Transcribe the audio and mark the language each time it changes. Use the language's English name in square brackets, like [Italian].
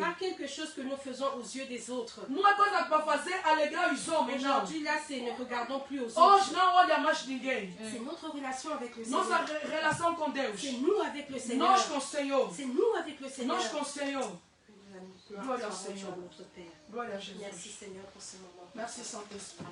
[French] Pas quelque chose que nous faisons aux yeux des autres. [Portuguese] Não é coisa para fazer alegrar os homens, não. [French] Aujourd'hui, là, c'est ne regardons plus aux [Portuguese] Hoje [French] autres. [Portuguese] não olha mais ninguém. [French] C'est notre relation avec le [Portuguese] Nossa [French] Seigneur. [Portuguese] relação com Deus. [French] C'est nous avec le Seigneur. [Portuguese] Nós com o Senhor. [French] C'est nous avec le Seigneur. [Portuguese] Nós com o Senhor. [French] Gloire au Seigneur, notre Père. [Portuguese] Glória a Jesus. [French] Merci Seigneur pour ce moment. Merci Saint-Esprit.